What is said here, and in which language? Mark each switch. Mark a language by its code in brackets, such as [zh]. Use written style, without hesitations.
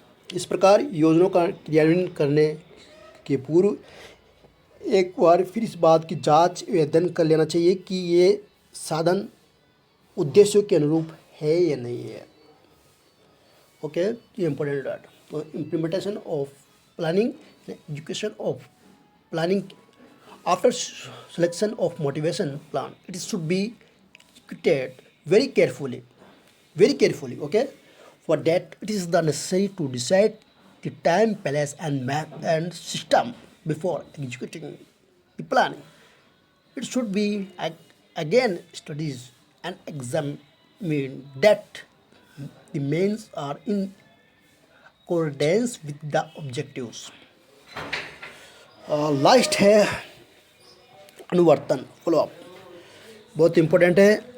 [hi] इस प्रकार योजनाओं का क्रियान्वयन करने के पूर्व एक बार फिर इस बात की जांच एवं अध्ययन कर लेना चाहिए कि ये साधन उद्देश्यों के अनुरूप है या नहीं है। ओके, ये इम्पोर्टेंट है। तो [en] Implementation of planning, education of planning. After selection of motivation plan, it should be executed very carefully. Okay. For that, it is necessary to decide the time, place and map and system before executing the planning. It should be again studies and examine that the means are in accordance with the objectives. [hi] Last है अनुवर्तन, follow up, बहुत important है।